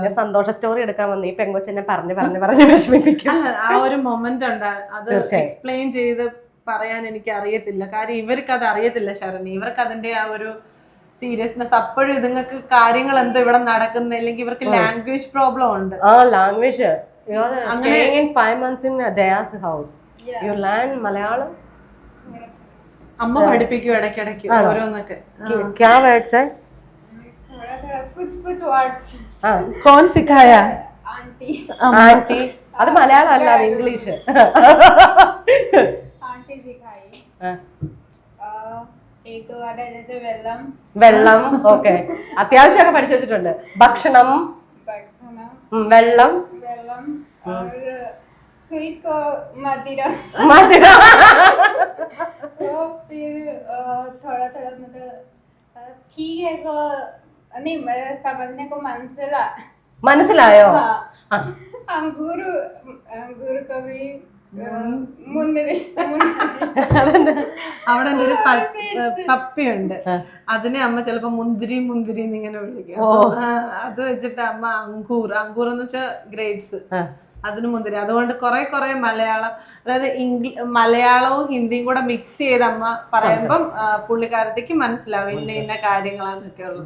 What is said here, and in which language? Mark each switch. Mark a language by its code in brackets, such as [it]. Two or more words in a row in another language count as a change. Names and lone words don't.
[ml] സന്തോഷ സ്റ്റോറി എടുക്കാൻ വന്നു ഈ പെങ്കൊച്ചെന്നെ പറഞ്ഞു വിഷമിപ്പിക്കും. ആ ഒരു മൊമെന്റ് ഉണ്ട്, അത് എക്സ്പ്ലെയിൻ ചെയ്ത് പറയാൻ എനിക്ക് അറിയത്തില്ല. കാര്യം ഇവർക്ക് അത് അറിയത്തില്ല ശരണി. ഇവർക്ക് അതിന്റെ ആ ഒരു സീരിയസ്നെസ് അപ്പോഴും ഇതുങ്ങൾക്ക് കാര്യങ്ങൾ എന്തോ ഇവിടെ നടക്കുന്ന, അല്ലെങ്കിൽ ഇവർക്ക് [en] language problem [ml] ഉണ്ട്. [en] ലാംഗ്വേജ് അങ്ങനെ 5 months in Daya's house. You learn Malayalam? [ml] അമ്മ പഠിപ്പിക്കും ഇടയ്ക്കിടയ്ക്ക് ഓരോന്നൊക്കെ. [hi] क्या words है? कुछ words. कौन सिखाया? आंटी. [ml] അത് മലയാളം അല്ല, അത് ഇംഗ്ലീഷ്. [hi] आंटी सिखाई. एक दो बार जैसे [ml] വെള്ളം ഓക്കെ അത്യാവശ്യമൊക്കെ പഠിച്ചു വെച്ചിട്ടുണ്ട്. ഭക്ഷണം, വെള്ളം, [hi] और स्वीट को मदिरा. तो फिर थोड़ा मतलब ठीक है को नहीं समझने को [ml] മനസ്സിലായോ? [hi] अंगूर को भी മുന്തിരി. [ml] അവിടെ ഒരു പപ്പിയുണ്ട്, അതിനെ അമ്മ ചിലപ്പോ മുന്തിരി മുന്തിരി എന്നിങ്ങനെ വിളിക്കും. അത് വെച്ചിട്ട് അമ്മ അങ്കൂർ എന്ന് വെച്ചാൽ ഗ്രേപ്സ്, അതിന് മുന്തിരി. അതുകൊണ്ട് കുറെ മലയാളം, അതായത് മലയാളവും ഹിന്ദിയും കൂടെ മിക്സ് ചെയ്ത് അമ്മ പറയുമ്പം പുള്ളിക്കാരത്തേക്ക് മനസ്സിലാവും ഇന്ന കാര്യങ്ങളാന്നൊക്കെ ഉള്ളത്.